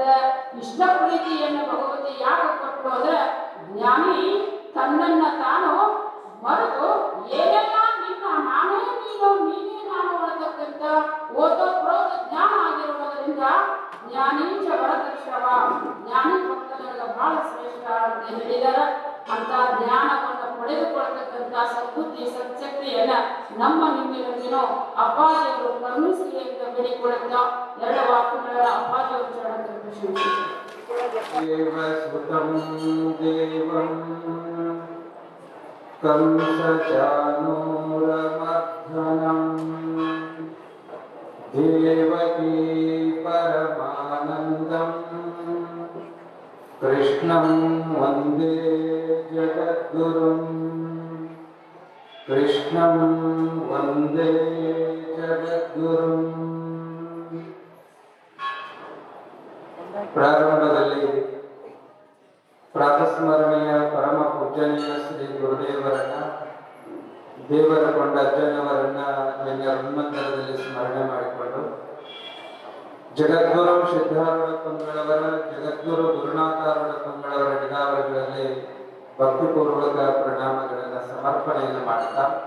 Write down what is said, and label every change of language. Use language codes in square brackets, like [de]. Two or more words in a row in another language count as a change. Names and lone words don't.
[kn] ಇಷ್ಟ ಪ್ರೀತಿಯನ್ನು ಭಗವತಿ ಯಾಕೆ ಕೊಟ್ಟರು ಅಂದ್ರೆ ಜ್ಞಾನಿ ತನ್ನನ್ನ ತಾನು ಮರೆತು ಏನೆಲ್ಲ ನಿನ್ನ ನಾನೇ ನೀನು ನೀನೇ ನಾನು ಅನ್ನತಕ್ಕಂಥ ಓದೋ ಪ್ರೋಧ ಜ್ಞಾನ ಆಗಿರುವುದರಿಂದ [sa] ಮುಕ್ತ ಜ್ಞಾನೀಚ ವರದರ್ಶವ, [kn] ಜ್ಞಾನಿ ಭಕ್ತನಿಗೆ ಬಹಳ ಶ್ರೇಷ್ಠ ಅಂತ ಹೇಳಿದಾರ. ಅಂತ ಜ್ಞಾನವನ್ನು ಪಡೆದುಕೊಳ್ಳತಕ್ಕಂಥ ಸದ್ಬುದ್ಧಿ ಸತ್ಶಕ್ತಿಯನ್ನ ನಮ್ಮ ನಿಮ್ಮೆಲ್ಲರಿಗೂ ಅಪ್ಪಾಜಿಯವರು ಕರುಣಿಸಲಿ ಅಂತ ಬೇಡಿಕೊಳ್ಳುತ್ತಾ ಎರಡು ವಾಕ್ಯಗಳ ಅಪ್ಪಾಜಿಯವರು ಚರಣಕ್ಕೆ [sa] ದೇವಸುತಂ ದೇವಂ ಕಂಸಚಾನೂರಮರ್ಧನಂ ದೇವಕೀ ಪರಮಾನಂದಂ ಕೃಷ್ಣಂ ವಂದೇ ಜಗದ್ಗುರುಂ ಕೃಷ್ಣಂ ವಂದೇ ಜಗದ್ಗುರುಂ. [kn] ಪ್ರಾರಂಭದಲ್ಲಿ ಪ್ರಾತಸ್ಮರಣೆಯ ಪರಮ ಪೂಜನೀಯ ಶ್ರೀ ಗುರುದೇವರನ್ನ, ದೇವರ ಕೊಂಡ ಅಜ್ಜನವರನ್ನ ನಿನ್ನೆ ಹನುಮಂತರದಲ್ಲಿ ಸ್ಮರಣೆ ಮಾಡಿಕೊಂಡು, ಜಗದ್ಗುರು ಸಿದ್ಧಾರೂಢ ಪಂಗಳವರ, ಜಗದ್ಗುರು ಗುರುನಾಥಾರೂಢ ಪಂಗಳವರ ನಿಗಾವಳಿಗಳಲ್ಲಿ ಭಕ್ತಿಪೂರ್ವಕ ಪ್ರಣಾಮಗಳನ್ನು ಸಮರ್ಪಣೆಯನ್ನು ಮಾಡುತ್ತಾ